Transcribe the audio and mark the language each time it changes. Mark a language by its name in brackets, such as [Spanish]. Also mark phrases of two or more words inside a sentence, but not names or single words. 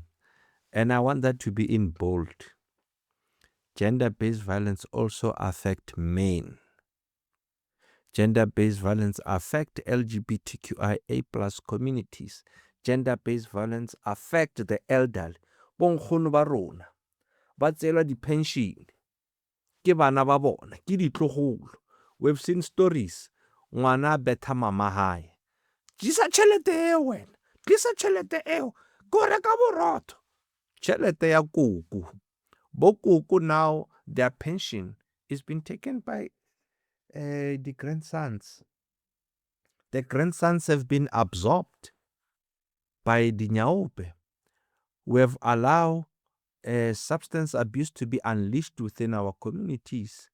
[English] And I want that to be in bold. Gender-based violence also affects men. Gender-based violence affects LGBTQIA+ communities. Gender-based violence affects the elderly. [Northern Sotho] Bonkgono ba rona ba tseelwa di-pension ke bana ba bona, ke ditlogolo. [English] We've seen stories. [Northern Sotho] Ngwana a betha mama hae. Tlisa tšhelete eo wena. Tlisa tšhelete eo. Ko reka borotho. Tšhelete ya koko. Bo koko [English] now, their pension is being taken by the grandsons. The grandsons have been absorbed by the nyaope. We have allowed substance abuse to be unleashed within our communities.